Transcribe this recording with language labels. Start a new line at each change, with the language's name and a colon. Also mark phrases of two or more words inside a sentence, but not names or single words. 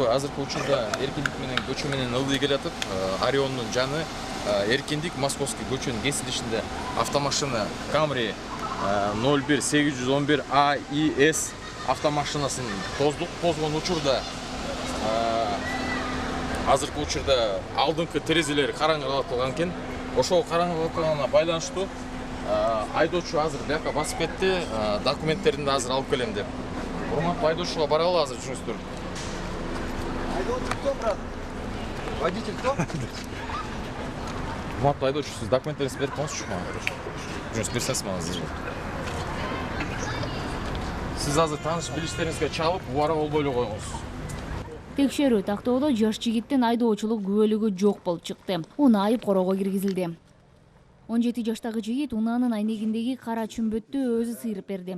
Kyrgyz: Азыркы учурда Эркиндик менен көчө менен ылдый келатып, Ориондун жаны Эркиндик Московский көчөнүн кесилишинде автомашина Camry 01811 AIS автомашинасын тозгон учурда азыркы учурда алдыңкы терезелери караңгылатылган экен. Ошол караңгылатылганына байланыштуу айдоочу азыр бияка басып кетти, документтерин азыр алып келем деп. Урматтуу айдоочуга баралы азыр жүрүңүздөр.
Russian: Водитель кто, брат? Водитель кто?
Kyrgyz: урматтуу айдоочу, сиз документтериңизди берип коюңузчу мага. Жүрүңүз берсеңиз мага. Сиз азыр тааныш билиштериңизге чалып, убара болбой эле коюңуз. Текшерүү тактоодо жаш жигиттин айдоочулук күбөлүгү жок болуп чыкты. Унаа айып короого киргизилди. 17 жаштагы жигит унаанын айнегиндеги кара чүмбөттү өзү сыйрып берди.